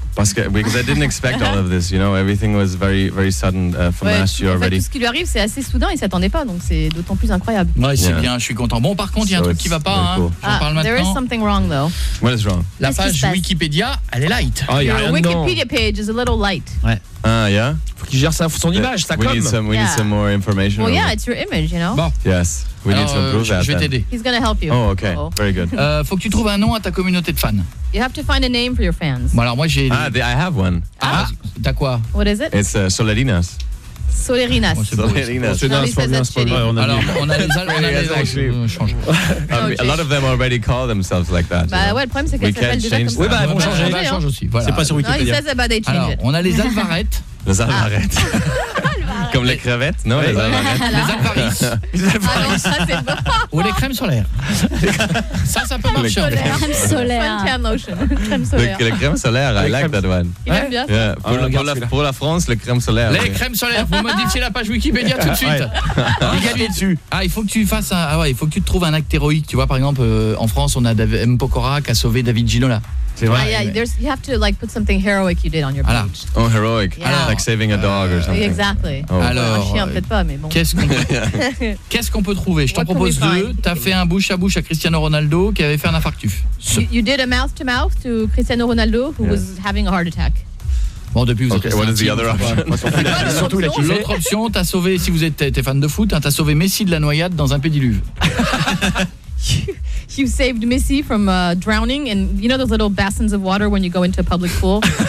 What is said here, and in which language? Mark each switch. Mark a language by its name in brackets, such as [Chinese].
[English] Because I didn't expect all of this, you know, everything was very, very sudden from ouais, last year already. [French] Tout ce qui lui arrive, c'est assez soudain, il s'attendait pas, donc c'est d'autant plus incroyable. Ouais, c'est yeah. bien, je suis content. Bon, par contre, il y a un truc qui va pas, cool. hein. J'en parle maintenant. [English] There is something wrong, though. What is wrong? [French] La page Wikipédia, elle est light. [English] Oh, yeah, Your Wikipedia page is a little light. [French] Ouais. [English] Ah, yeah. [French] Faut qu'il gère sa, son image, sa com. [English] We need some more information. Well, yeah, it's your image, you know. Bon. Yes, we need to improve that. [French] Je vais t'aider. [English] He's gonna help you. Oh, okay. Uh-oh. Very good. [French] Faut que tu trouves un nom à ta communauté de fans. [English] You have to find a name for your fans. [French] Bon, alors moi j'ai. [English] I have one. [French] Ah, t'as quoi? [English] What is it? It's Solerinas. Solerinas. A lot of them already call themselves like that. [French] Bah ouais, le problème c'est qu'elles s'appellent déjà comme ça. Oui, bah elles vont changer aussi. Voilà. C'est pas sur Wikipédia. Non, alors, on a les Alvarettes. Les Alvarettes. Comme les crevettes, non, les Alvarettes. Les Alvaris. Ou les crèmes solaires. Ça, ça peut marcher. Crème solaire. Crème solaire. [English] Les crèmes solaires, I like that one. [French] Il aime bien. Yeah. Pour la France, les crèmes solaires. Les crèmes solaires, vous modifiez la page Wikipédia tout de suite. Ah, il faut que tu fasses un. Ah ouais, il faut que tu trouves un acte héroïque. Tu vois, par exemple, en France, on a M. Pokora qui a sauvé David Ginola. C'est vrai. [English] You have to like put something heroic you did on your page. Oh, heroic. Yeah. [French] Alors, [English] like saving a dog or something. Exactly. [French] Oh. Alors, un chien peut-être pas, mais bon. Qu'est-ce qu'on peut trouver? Je t'en propose deux. T'as fait un bouche à bouche à Cristiano Ronaldo qui avait fait un infarctus. [English] You did a mouth to mouth to Cristiano Ronaldo who was having a heart attack. [French] Bon, depuis vous [English] okay, [French] êtes [English] what is the other option? [French] Surtout, l'autre option. L'autre option, t'as sauvé, si vous êtes fan de foot, hein, t'as sauvé Messi de la noyade dans un pédiluve. [English] You saved Missy from drowning and you know those little bassins of water when you go into a public pool?